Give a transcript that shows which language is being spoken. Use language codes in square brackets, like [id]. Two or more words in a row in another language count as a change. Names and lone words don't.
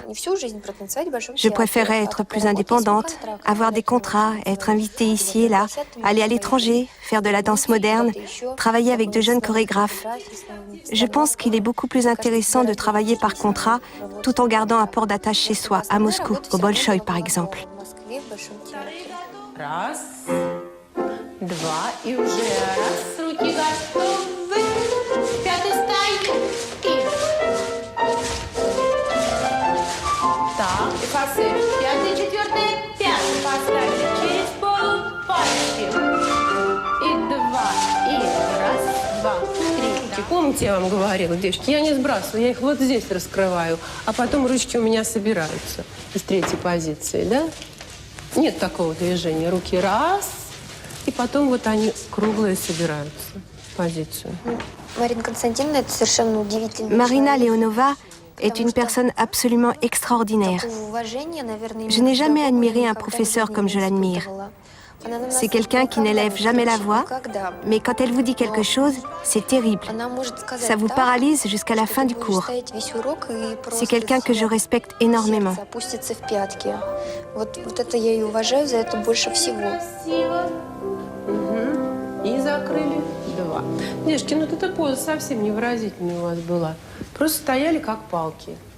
[fr] Je préférerais être plus indépendante, avoir des contrats, être invitée ici et là, aller à l'étranger, faire de la danse moderne, travailler avec de jeunes chorégraphes. Je pense qu'il est beaucoup plus intéressant de travailler par contrat, tout en gardant un port d'attache chez soi, à Moscou, au Bolchoï par exemple. [ru] Два, и уже раз, руки готовы. Пятый стань. И. Так, и фасоль. Пятый, четвертый, пятый. Поставили через пол пальчики. И два, и раз, два, три. Помните, я вам говорила, девочки, я не сбрасываю, я их вот здесь раскрываю, а потом ручки у меня собираются из третьей позиции, да? Нет такого движения. Руки раз. И потом вот они круглые собираются в позицию. [fr] Marina Leonova est une personne absolument extraordinaire. Je n'ai jamais admiré un professeur comme je l'admire. C'est quelqu'un qui n'élève jamais la voix, mais quand elle vous dit quelque chose, c'est terrible. Ça vous paralyse jusqu'à la fin du cours. C'est quelqu'un que je respecte énormément. [ru] И закрыли. Два. Девушки, ну эта поза совсем невыразительная у вас была. Просто стояли как палки.